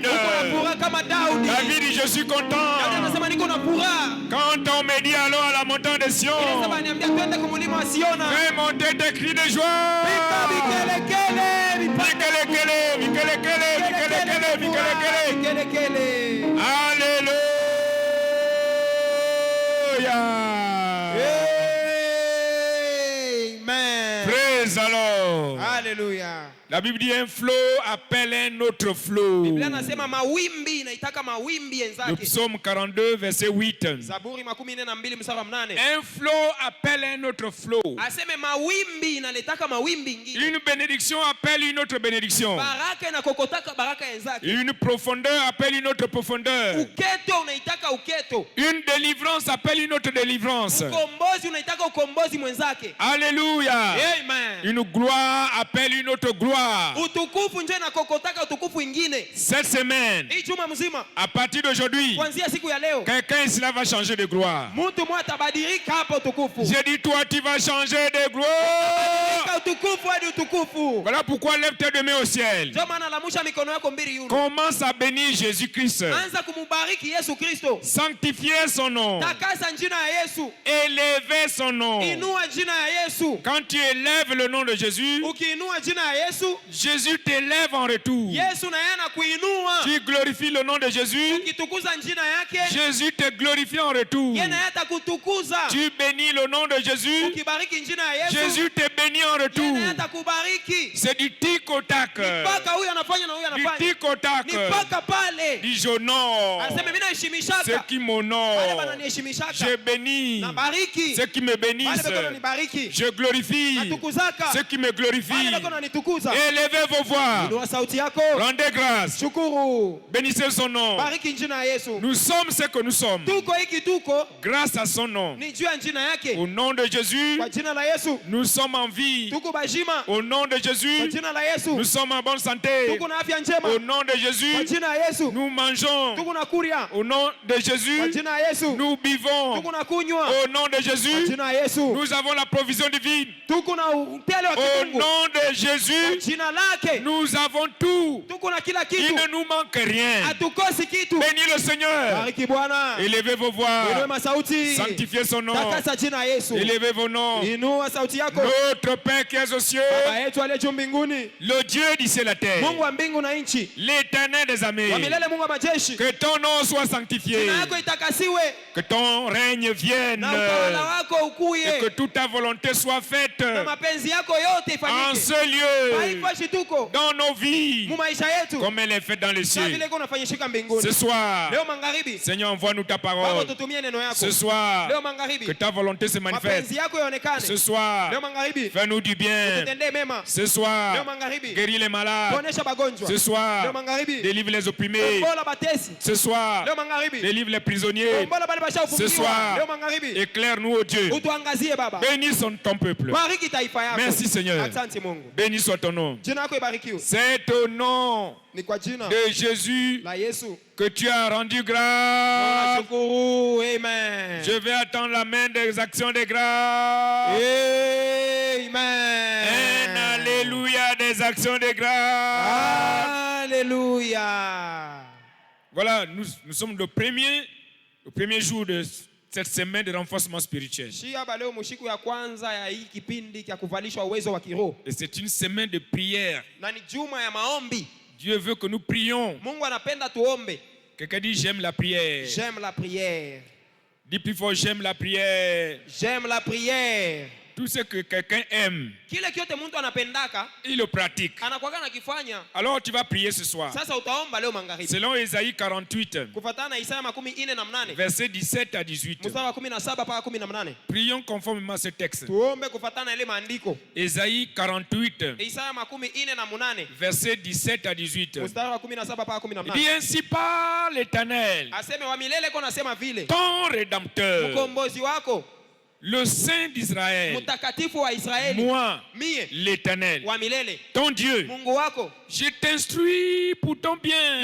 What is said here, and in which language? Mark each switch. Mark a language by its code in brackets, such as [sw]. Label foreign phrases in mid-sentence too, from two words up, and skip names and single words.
[fr] David dit, je suis content. Quand on me dit alors à la montagne de Sion, fais monter tes cris de joie. Alléluia. Amen. [en] Praise the Lord. Hallelujah. [fr] La Bible dit un flot appelle un autre flot. [sw] Biblia nasema mawimbi inaitaka mawimbi [fr] Le [sw] enzake. [fr] psaume 42 verset 8. [sw] Zaburi 42 mstari wa 8. [fr] Un flot appelle un autre flot. [sw] Aseme mawimbi inaletaka mawimbi ingine. [fr] Une bénédiction appelle une autre bénédiction. [sw] Baraka inakokotaka baraka enzake. [fr] Une profondeur appelle une autre profondeur. [sw] Uketo unaitaka uketo. [fr] Une délivrance appelle une autre délivrance. [sw] Ukombozi unaitaka ukombozi mwenzake. [fr] Alléluia. Amen. Une gloire appelle une autre gloire. [sw] Utukufu nje inakokotaka utukufu ingine. [fr] Cette semaine, [sw] Hii juma mzima, [fr] à partir d'aujourd'hui, [sw] kuanzia siku ya leo, [fr] quelqu'un ici là va changer de gloire. [sw] mtu mmoja atabadilika hapo utukufu. [fr] J'ai dit toi tu vas changer de gloire. [sw] Utukufu hadi utukufu. [fr] Voilà pourquoi lève tes deux mains au ciel. [sw] Ndio maana lamusha mikono yako mbili yule. [fr] Commence à bénir Jésus-Christ. [sw] Anza kumubariki Yesu Kristo. [fr] Sanctifier son nom. [sw] Takasa jina ya Yesu. [fr] Élever son nom. [sw] Inua jina ya Yesu. [fr] Quand tu élèves le nom de Jésus, [sw] Ukiinua jina ya Yesu, [fr] Jésus t'élève en retour. [sw] Yesu na yeye anakuinua. [fr] Tu glorifies le nom de Jésus, [sw] Ukitukuza jina yake, [fr] Jésus te glorifie en retour. [sw] yeye na yeye atakutukuza. [fr] Tu bénis le nom de Jésus, [sw] Ukibariki jina ya Yesu, [fr] Jésus te bénit en [sw] yeye [fr] retour. [sw] na yeye atakubariki. [fr] C'est du tic au tac. [sw] Mpaka huyu anafanya na huyu [fr] Du [sw] anafanya. [fr] tic au tac. [sw] Ni mpaka pale. [fr] Dis j'honore [sw] Aseme mimi [fr] ceux [sw] naheshimishaka. [fr] qui [sw] Wale [fr] m'honorent. [sw] wananiheshimishaka. [fr] Je bénis [sw] Nabariki. [fr] ceux qui me [sw] Wale [fr] bénissent. [sw] beko nanibariki. [fr] Je glorifie [sw] Natukuzaka. [fr] ceux qui me [sw] Wale [fr] glorifient. [sw] beko nanitukuza. [fr] Élevez vos voix. [sw] Inua sauti yako. [fr] Rendez grâce. [sw] Shukuru. [fr] Bénissez son nom. [sw] Bariki jina ya Yesu. [fr] Nous sommes ce que nous sommes [sw] Tuko hiki tuko [fr] grâce à son nom. [sw] ni juu ya jina yake. [fr] Au nom de Jésus, [sw] Kwa jina la Yesu. [fr] nous sommes en vie. [sw] Tuko bajima. [fr] Au nom de [sw] Kwa [fr] Jésus, [sw] jina la Yesu. [fr] nous sommes en bonne santé. [sw] Tuko na afya njema. [fr] Au nom de [sw] Kwa [fr] Jésus, [sw] jina ya Yesu. [fr] nous mangeons. [sw] Tuko na kuria. [fr] Au nom de [sw] Kwa [fr] Jésus, [sw] jina ya Yesu. [fr] nous buvons. [sw] Tuko na kunywa. [fr] Au nom de [sw] Kwa [fr] Jésus, [sw] jina ya Yesu. [fr] nous avons la provision divine. [sw] Tuko na utele wa [fr] Au [sw] kimungu. [fr] nom de [sw] Kwa [fr] Jésus, [sw] jina lake. [fr] nous avons tout. [sw] Tuko na kila [fr] Il [sw] kitu. [fr] ne nous manque rien. [sw] Hatukosi kitu. [fr] Bénis le Seigneur. [sw] Bariki Bwana. [fr] Élevez vos [sw] Inua [fr] voix. [sw] masauti. [fr] Sanctifiez son nom. [sw] Takasa jina ya Yesu. [fr] Élevez vos noms. [sw] Inua sauti yako. [fr] Notre Père qui es aux cieux, [sw] Baba yetu aliye juu mbinguni. [fr] le Dieu du ciel et la terre, [sw] Mungu wa mbingu na nchi. [fr] l'Éternel des armées, [sw] Wa milele Mungu wa majeshi. [fr] que ton nom soit sanctifié, [sw] Jina yako itakasiwe. [fr] que ton règne vienne, [sw] Na utawala wako [fr] et [sw] ukuye. [fr] que toute ta volonté soit faite [sw] Na mapenzi yako yote [fr] en [sw] ifanyike. [fr] ce lieu, [sw] Haipashi tuko. [fr] dans nos vies, [sw] Mu maisha yetu. [fr] comme elle est faite dans les [sw] Kama [fr] cieux. [sw] vile iko nafanyishika mbinguni. [fr] Ce soir, [sw] Leo magharibi. [fr] Seigneur, envoie-nous ta [sw] Baba [fr] parole. [sw] tutumie neno yako. [fr] Ce soir, [sw] Leo magharibi. [fr] que ta volonté se manifeste. [sw] Mapenzi yako yaonekane. [fr] Ce soir, [sw] Leo magharibi. [fr] fais-nous du bien. [sw] Tutendee mema. [fr] Ce [sw] Leo [fr] soir, [sw] magharibi. [fr] guéris les malades. [sw] Tuonesha bagonjwa. [fr] Ce [sw] Leo [fr] soir, [sw] magharibi. [fr] délivre les opprimés. [sw] Kombola batesi. [fr] Ce soir, [sw] Leo magharibi. [fr] délivre les prisonniers. [sw] Kombola bale [fr] Ce [sw] bashafungiwa. [fr] soir, [sw] Leo magharibi. [fr] éclaire-nous, ô Dieu. [sw] Utuangazie Baba. [fr] Bénis ton peuple. [sw] Bariki taifa yako. [fr] Merci, Seigneur. [sw] Asante Mungu. [fr] Béni soit ton nom. [sw] Jina yako ibarikiwe. [fr] C'est au nom [sw] Ni kwa jina [fr] de Jésus [sw] la Yesu. [fr] que tu as rendu grâce. [sw] Tunashukuru. Amen. [fr] Je vais attendre la main des actions de grâce. Amen. Un alléluia des actions de grâce. Alléluia. Voilà, nous sommes le premier jour de cette semaine de renforcement spirituel. [sw] Shia leo mushiku ya kwanza ya hii kipindi cha kuvalishwa uwezo wa kiroho. [fr] Et c'est une semaine de prière. [sw] Na ni juma ya maombi. [fr] Dieu veut que nous prions. [sw] Mungu anapenda tuombe. [fr] Quelqu'un dit j'aime la prière. J'aime la prière. Dis plus fort j'aime la prière. J'aime la prière. Tout ce que quelqu'un aime, [sw] Kile kyote mtu anapendaka, [fr] il le pratique. [sw] anakuwa nakifanya. [fr] Alors tu vas prier ce soir. [sw] Sasa utaomba leo magharibi. [fr] Selon Ésaïe 48, [sw] Kufuatana na Isaya 48, [fr] versets 17 à 18. [sw] mstari wa 17 mpaka 18. [fr] Prions conformément à ce texte. [sw] Tuombe kufuatana ile maandiko. [fr] Ésaïe 48, [sw] Isaya 48, [fr] versets 17 à 18. [sw] mstari wa 17 mpaka [fr] Il [sw] 18. [fr] dit ainsi par l'Éternel, [sw] Aseme wa milele kwa nasema vile. [fr] ton Rédempteur, [sw] Mkombozi wako [fr] Le Saint d'Israël, [sw] Mtakatifu wa Israeli, [fr] moi, [sw] mie [fr] l'Éternel, [sw] wa milele, [fr] ton Dieu, [sw] Mungu wako, [fr] je t'instruis pour ton bien.